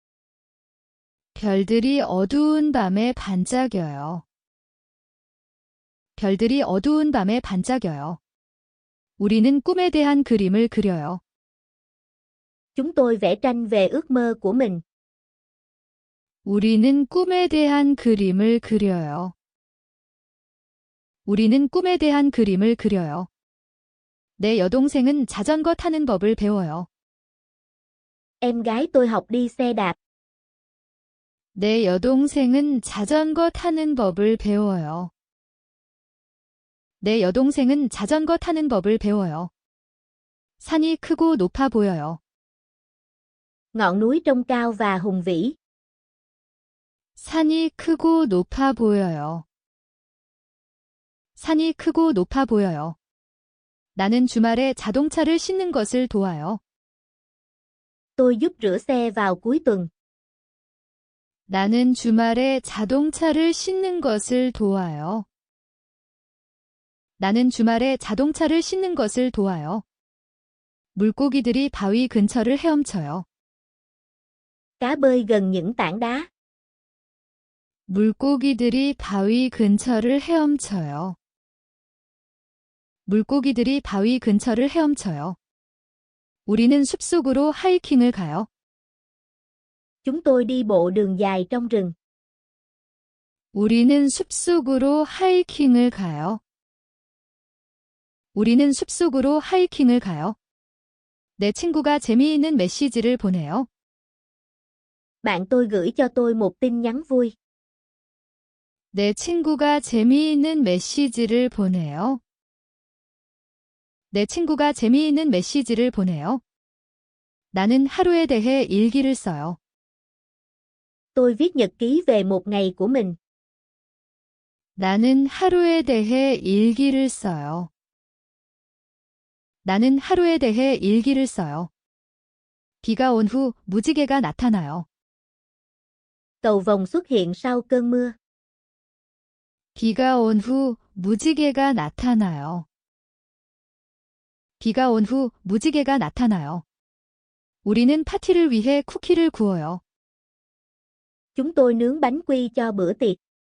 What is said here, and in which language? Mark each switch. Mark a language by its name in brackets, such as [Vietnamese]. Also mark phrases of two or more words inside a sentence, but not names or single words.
[Korean] 별들이 어두운 밤에 반짝여요. 별들이 어두운 밤에 반짝여요. 우리는 꿈에 대한 그림을 그려요. [Vietnamese] Chúng tôi vẽ tranh về ước mơ của mình. [Korean] 우리는 꿈에 대한 그림을 그려요. 우리는 꿈에 대한 그림을 그려요. 내 여동생은 자전거 타는 법을 배워요. [Vietnamese] Em gái tôi học đi xe đạp. [Korean] 내 여동생은 자전거 타는 법을 배워요. 내 여동생은 자전거 타는 법을 배워요. 산이 크고 높아 보여요. [Vietnamese] Ngọn núi trông cao và hùng vĩ. [Korean] 산이 크고 높아 보여요. 산이 크고 높아 보여요. 나는 주말에 자동차를 씻는 것을 도와요. [Vietnamese] Tôi giúp rửa xe vào cuối tuần. [Korean] 나는 주말에 자동차를 씻는 것을 도와요. 나는 주말에 자동차를 씻는 것을 도와요. 물고기들이 바위 근처를 헤엄쳐요. [Vietnamese] Cá bơi gần những tảng đá. [Korean] 물고기들이 바위 근처를 헤엄쳐요. 물고기들이 바위 근처를 헤엄쳐요. 우리는 숲속으로 하이킹을 가요. [Vietnamese] Chúng tôi đi bộ đường dài trong rừng. [Korean] 우리는 숲속으로 하이킹을 가요. 우리는 숲속으로 하이킹을 가요. 내 친구가 재미있는 메시지를 보내요. [Vietnamese] Bạn tôi gửi cho tôi một tin nhắn vui. [Korean] 내 친구가 재미있는 메시지를 보내요. 내 친구가 재미있는 메시지를 보내요. 나는 하루에 대해 일기를 써요. [Vietnamese] Tôi viết nhật ký về một ngày của mình. [Korean] 나는 하루에 대해 일기를 써요. 나는 하루에 대해 일기를 써요. 비가 온 후 무지개가 나타나요. [Vietnamese] Cầu vồng xuất hiện sau cơn mưa. [Korean] 비가 온 후 무지개가 나타나요. 비가 온 후 무지개가 나타나요. 우리는 파티를 위해 쿠키를 구워요. [Vietnamese] Chúng tôi nướng bánh quy cho bữa tiệc.